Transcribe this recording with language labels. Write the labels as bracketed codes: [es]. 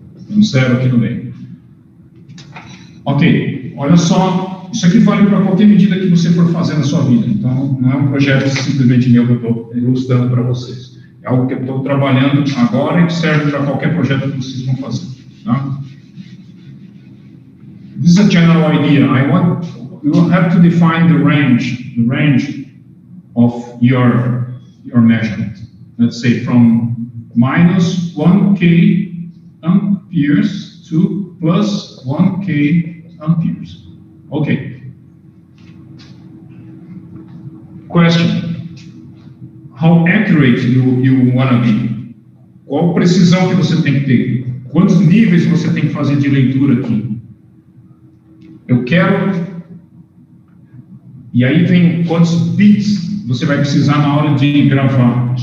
[pt] Um zero aqui no meio. Ok, olha só, isso aqui vale para qualquer medida que você for fazer na sua vida. Então, não é um projeto simplesmente meu que eu estou ilustrando para vocês. É algo que eu estou trabalhando agora e que serve para qualquer projeto que vocês vão fazer. Tá? [en] This is a general idea. You will have to define the range of your measurement. Let's say from minus 1K amperes to plus 1K amperes. Okay. Question. How accurate you want to be? [pt] Qual precisão que você tem que ter? Quantos níveis você tem que fazer de leitura aqui? Eu quero... E aí vem quantos bits você vai precisar na hora de gravar.